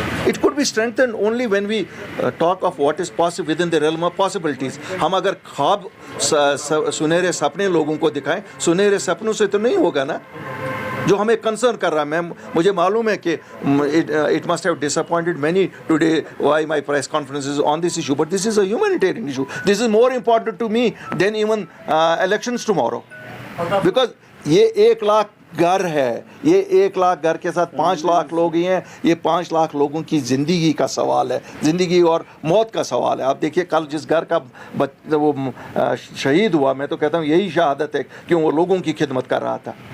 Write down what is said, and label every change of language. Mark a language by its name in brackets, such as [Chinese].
[English] It could be strengthened only when we talk of what is possible within the realm of possibilities. [Urdu] ہم اگر خواب سنہرے سپنے لوگوں کو دکھائیں، سنہرے سپنوں سے تو نہیں ہوگا نا. جو ہمیں کنسرن کر رہا ہے، مجھے معلوم ہے کہ [English] it must have disappointed many today why my press conference is on this issue, but this is a humanitarian issue. This is more important to me than even elections tomorrow. [Urdu] Because یہ 1 لاکھ گھر ہے، یہ 1 لاکھ گھر کے ساتھ 5 لاکھ لوگ ہی ہیں. یہ 5 لاکھ لوگوں کی زندگی کا سوال ہے، زندگی اور موت کا سوال ہے. آپ دیکھیے کل جس گھر کا وہ شہید ہوا، میں تو کہتا ہوں یہی شہادت ہے کہ وہ لوگوں کی خدمت کر رہا تھا.